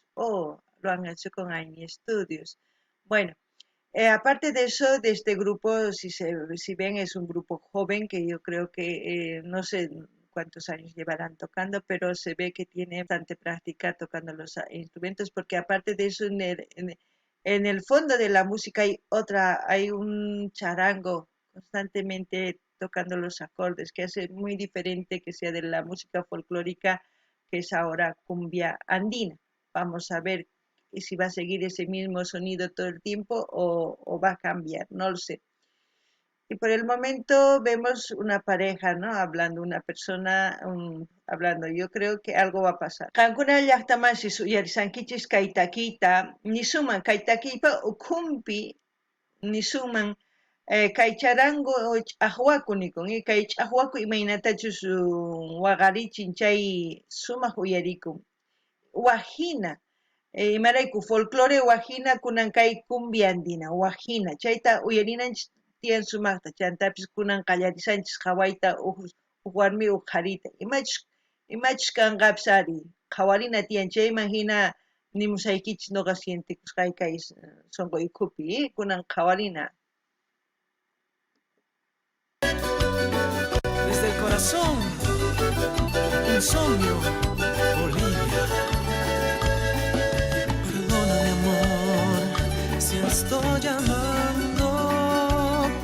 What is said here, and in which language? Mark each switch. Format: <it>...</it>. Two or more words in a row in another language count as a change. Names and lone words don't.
<es>Oh, lo han hecho con Aini Studios. Bueno, aparte de eso, de este grupo, si ven, es un grupo joven que yo creo que no sé cuántos años llevarán tocando, pero se ve que tiene bastante práctica tocando los instrumentos, porque aparte de eso, en el fondo de la música hay un charango constantemente tocando los acordes, que hace muy diferente que sea de la música folclórica, que es ahora cumbia andina. Vamos a ver si va a seguir ese mismo sonido todo el tiempo o va a cambiar, no lo sé. Y por el momento vemos una pareja, ¿no? Hablando, una persona hablando. Yo creo que algo va a pasar.</es> <qu>Kankuna llaqtamasi suyarisankichis kay takiyta nisuman kay takiypa ukhunpi nisuman kay charango ch'aqwaku nikun kay ch'aqwaku imaynatachus waqarichin chay sumaq uyarikun wajina imarayku folclore wajina kunan kay cumbia andina wajina chayta uyarinanchis tiyan sumaqta chantapis kunan qallarisanchis qhawayta uq warmi uq qharita imachus kanqapis ari qhawarina tiyan chayman hina nimusaykichis nuqa sientikusqay kay sunquykupi kunan qhawarina.</qu> <es>Desde el corazón, Insomnio, Bolivia. estoy llamando.</es>